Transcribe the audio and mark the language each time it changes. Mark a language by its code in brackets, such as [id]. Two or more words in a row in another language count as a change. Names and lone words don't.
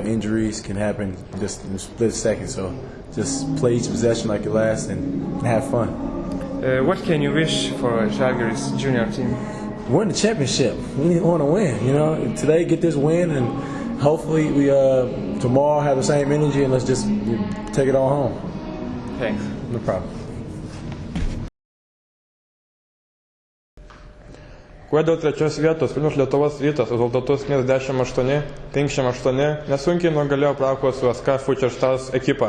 [en] Injuries can happen just in a split second. So just play each possession like your last and have fun. What can you wish for Žalgiris junior team? Win the championship. We want to win. Today get this win, and hopefully we tomorrow have the same energy, and let's just take it all home. Thanks. No problem. [lt] Kuo dėl trečios vietos Vilniaus Lietuvos Rytas rezultatus 58-58 nesunkiai nugalėjo Prahos CSKA Future Stars ekipą.